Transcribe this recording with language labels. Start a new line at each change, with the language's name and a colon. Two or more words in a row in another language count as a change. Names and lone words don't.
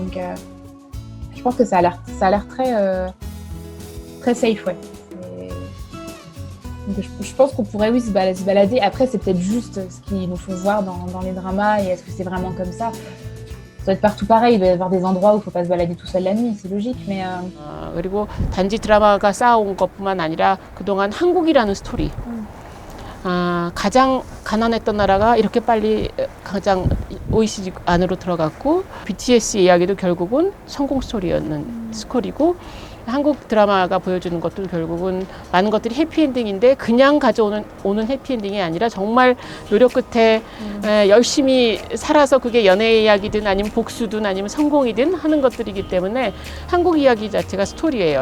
French: Donc je pense que ça a l'air très safe, ouais. Donc, je pense qu'on pourrait se balader. Après, c'est peut-être juste ce qu'ils nous font voir dans les dramas. Et est-ce que c'est vraiment comme ça? Ça doit être partout pareil. Il doit y avoir des endroits où il ne faut pas se balader tout seul la nuit. C'est logique. Mais
Korean: 그리고 단지 드라마가 쌓아온 것뿐만 아니라 그동안 한국이라는 스토리. 가장 가난했던 나라가 이렇게 빨리 가장 OECD 안으로 들어갔고 BTS 이야기도 결국은 성공 스토리고 한국 드라마가 보여주는 것도 결국은 많은 것들이 해피엔딩인데 그냥 오는 해피엔딩이 아니라 정말 노력 끝에 열심히 살아서 그게 연애 이야기든 아니면 복수든 아니면 성공이든 하는 것들이기 때문에 한국 이야기 자체가 스토리예요.